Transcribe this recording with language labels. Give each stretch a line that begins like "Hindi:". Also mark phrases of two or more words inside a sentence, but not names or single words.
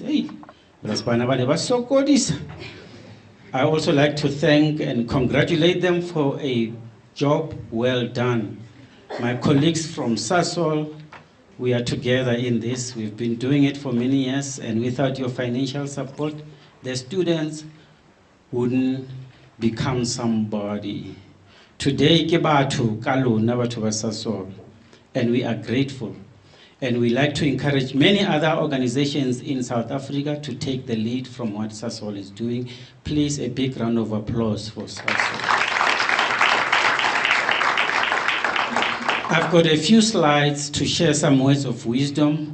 English: Hey, I also like to thank and congratulate them for a job well done. My colleagues from SASOL, we are together in this. We've been doing it for many years, and without your financial support, the students wouldn't become somebody. Today,
Southern Sotho: ke batho ka lona batho ba SASOL,
English: and we are grateful. And we like to encourage many other organizations in South Africa to take the lead from what SASOL is doing. Please, a big round of applause for SASOL. I've got a few slides to share some words of wisdom.